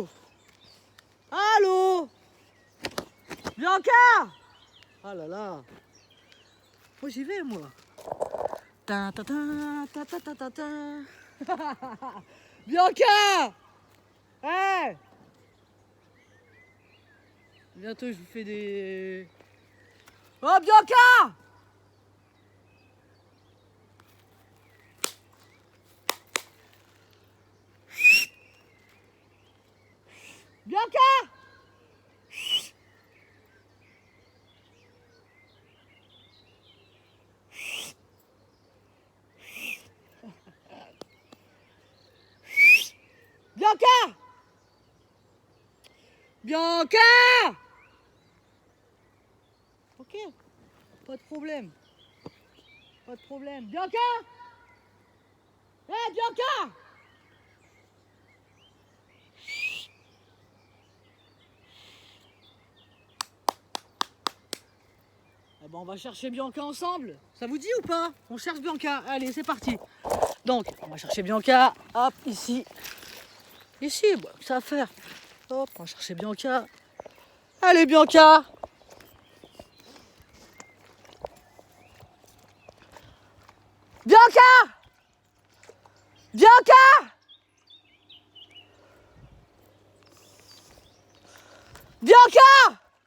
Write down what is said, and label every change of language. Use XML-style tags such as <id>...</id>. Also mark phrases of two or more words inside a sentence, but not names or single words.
<fr>Allô? Bianca! Ah là là. Moi j'y vais moi. Bianca! Hey! Bientôt je vous fais des... Oh Bianca! Bianca! Bianca! Bianca! Ok, pas de problème. Pas de problème. Bianca! Hey Bianca! Eh ben on va chercher Bianca ensemble. Ça vous dit ou pas? On cherche Bianca. Allez, c'est parti. Donc, on va chercher Bianca. Hop, ici. Ici, bon, ça à faire. Hop, on va chercher Bianca. Allez, Bianca! Bianca! Bianca! Bianca!</fr>